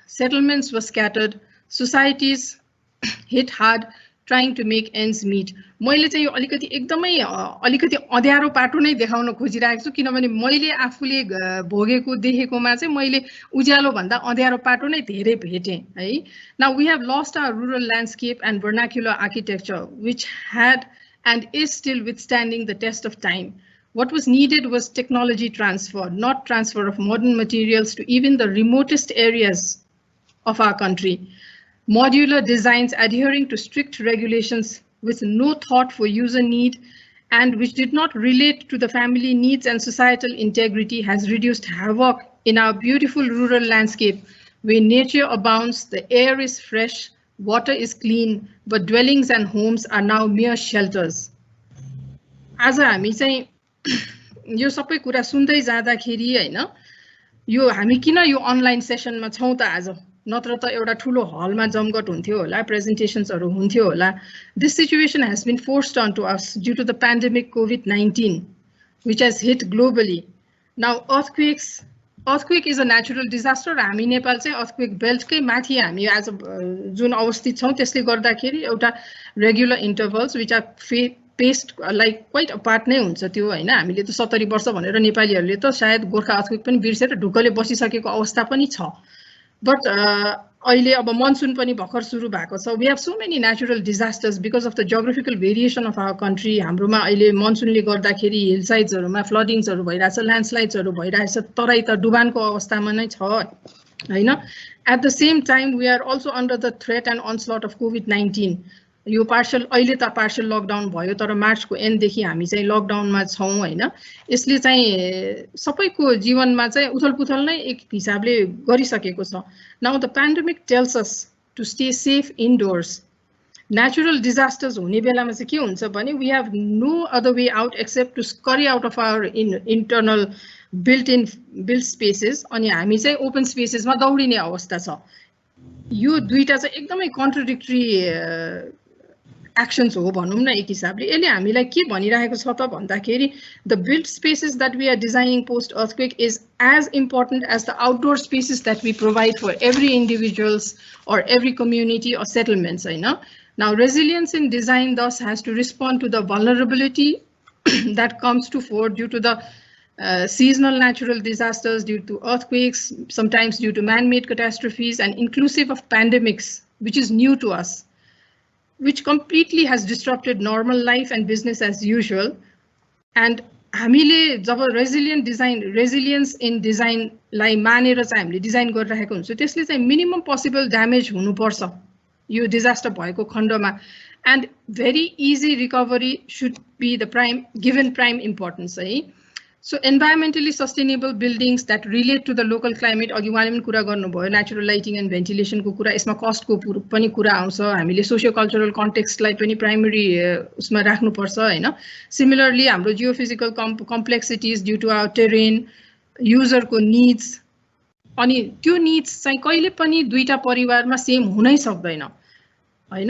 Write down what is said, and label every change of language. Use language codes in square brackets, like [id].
[en] Settlements were scattered, societies hit hard, trying to make ends meet. [ne] मैले चाहिँ यो अलिकति एकदमै अलिकति अँध्यारो पाटो नै देखाउन खोजिरहेको छु, किनभने मैले आफूले भोगेको देखेकोमा चाहिँ मैले उज्यालो भन्दा अँध्यारो पाटो नै धेरै भेटेँ है। [en] Now we have lost our rural landscape and vernacular architecture, which had and is still withstanding the test of time. What was needed was technology transfer, not transfer of modern materials to even the remotest areas of our country. Modular designs adhering to strict regulations with no thought for user need and which did not relate to the family needs and societal integrity has reduced havoc in our beautiful rural landscape where nature abounds, the air is fresh, water is clean, but dwellings and homes are now mere shelters. [ne] आज हामी चाहिँ यो सबै कुरा सुन्दै जाँदाखेरि हैन, यो हामी किन यो अनलाइन सेसनमा छौं त आज, नत्र त एउटा ठुलो हलमा जमघट हुन्थ्यो होला, प्रेजेन्टेसन्सहरु हुन्थ्यो होला. [en] This situation has been forced onto us due to the pandemic COVID-19, which has hit globally. Now earthquake is a natural disaster. [ne] हामी नेपाल चाहिँ earthquake belt कै माथि हामी आज जुन अवस्थित छौं त्यसले गर्दाखेरि एउटा [en] regular intervals which are paced like quite apart [ne] नै हुन्छ त्यो हैन. हामीले त 70 वर्ष भनेर नेपालीहरुले त सायद गोर्खा earthquake पनि बिर्सेर ढुक्कले बसिसकेको अवस्था पनि छ. [en] But [ne] अहिले अब मनसुन पनि भर्खर सुरु भएको छ. [en] We have so many natural disasters because of the geographical variation of our country. [ne] हाम्रोमा अहिले मनसुनले गर्दाखेरि हिलसाइड्सहरुमा फ्लडिङ्सहरु भइराछ, ल्यान्डस्लाइड्सहरु भइराछ, तराई त डुबानको अवस्थामा नै छ हैन. [en] At the same time we are also under the threat and onslaught of COVID-19. [ne] यो पार्शियल अहिले त पार्शियल लकडाउन भयो, तर मार्चको एन्ड देखि हामी चाहिँ लकडाउनमा छौं हैन. यसले चाहिँ सबैको जीवनमा चाहिँ उथलपुथल नै एक हिसाबले गरिसकेको छ. [en] Now the pandemic tells us to stay safe indoors. Natural disasters [ne] हुने बेलामा चाहिँ के हुन्छ भने [en] we have no other way out except to scurry out of our internal built spaces. [ne] अनि हामी चाहिँ ओपन स्पेसेसमा दौडिने अवस्था छ. यो दुईटा चाहिँ एकदमै कन्ट्राडिक्टरी actions हो भनौं न एक हिसाबले. यसले हामीलाई के भनिरहेको छ त भन्दाखेरि [en] the built spaces that we are designing post earthquake is as important as the outdoor spaces that we provide for every individuals or every community or settlements हैन. Now resilience in design thus has to respond to the vulnerability that comes to fore due to the seasonal natural disasters, due to earthquakes, sometimes due to man-made catastrophes, and inclusive of pandemics, which is new to us, which completely has disrupted normal life and business as usual. [ne] And हामीले जब resilience in design लाई मानेर चाहिँ हामीले design गरिरहेको हुन्छ त्यसले चाहिँ minimum possible damage हुनुपर्छ यो disaster भएको खण्डमा, [en] and very easy recovery should be the given prime importance [ne] है. [en] So environmentally sustainable buildings that relate to the local climate, [ne] अघि उहाँले पनि कुरा गर्नुभयो natural lighting and ventilation को कुरा, यसमा cost को पनि कुरा आउँछ. हामीले socio cultural context लाई पनि primary उसमा राख्नु पर्छ हैन. Similarly हाम्रो geophysical complexities [en] due to our terrain, [ne] user को needs, अनि त्यो needs चाहिँ कहिले पनि दुईटा परिवारमा सेम हुनै सक्दैन हैन.